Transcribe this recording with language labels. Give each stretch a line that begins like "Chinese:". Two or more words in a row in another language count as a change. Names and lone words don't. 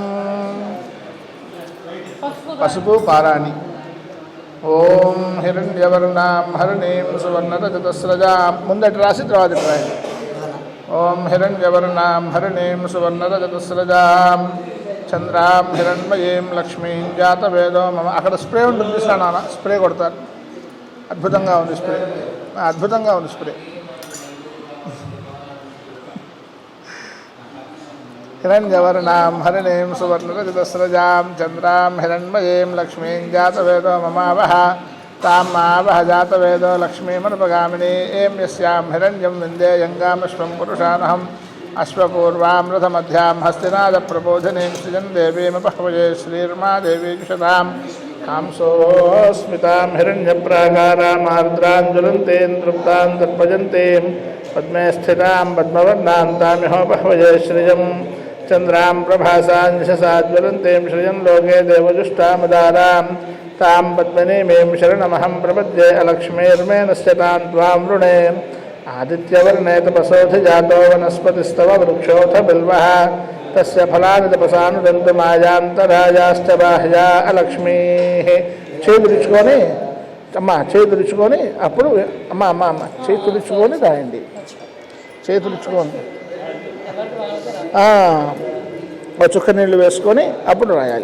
Telugu: పసుపు పారాణి
Sanskrit: ఓం హిరణ్యవర్ణాం హరిణీం సువర్ణరజతస్రజాం
Telugu: ముందటి రాసి తర్వాత రాయండి
Sanskrit: ఓం హిరణ్యవర్ణాం హరిణీం సువర్ణరజతస్రజాం చంద్రాం హిరణ్మయీం లక్ష్మీం జాతవేదో మమ
Telugu: అక్కడ స్ప్రే ఉంటుంది నాన్న స్ప్రే కొడతారు అద్భుతంగా ఉంది స్ప్రే అద్భుతంగా ఉంది స్ప్రే
Sanskrit: హిరణ్యవర్ణాం హరిణీం సువర్ణరజతస్రజాం చంద్రాం హిరణ్మయీం లక్ష్మీం జాతవేదో మమావహ तामावह जातवेदो लक्ष्मीमनुपगामिनी एं यस्यां हिरण्यं विन्देयङ्गामश्वं पुरुषानहम् अश्वपूर्वामृतमध्यां हस्तिनादप्रबोधिनीं सृजन् देवीमपह्वये श्रीर्मा देवी जुषतां कांसोऽस्मितां हिरण्यप्राकारामार्द्रां ज्वलन्तीं तृप्तां दर्पयन्तीं पद्मे स्थितां पद्मवर्णान्तामिहोपह्वये श्रियं चन्द्रां प्रभासां यशसा ज्वलन्तीं श्रियं लोके देवजुष्टामदारां तां पद्मनीमीं शरणमहं प्रपद्ये अलक्ष्मीर्मेनस्यतां त्वां वृणे आदित्यवर्णे तपसोऽधिजातो वनस्पतिस्तव वृक्षोऽथ बिल्वः తస్య ఫలాని తపసానుదంతు మాయాంతరాజాశ్చ బాహ్యా అలక్ష్మీః.
Telugu: చేయి తుడుచుకొని అమ్మ చేయి తుడుచుకొని అప్పుడు అమ్మ అమ్మ అమ్మ చేయి తుడుచుకొని రాయండి. చేయి తుడుచుకొని ఒక చుక్క నీళ్ళు వేసుకొని అప్పుడు రాయాలి.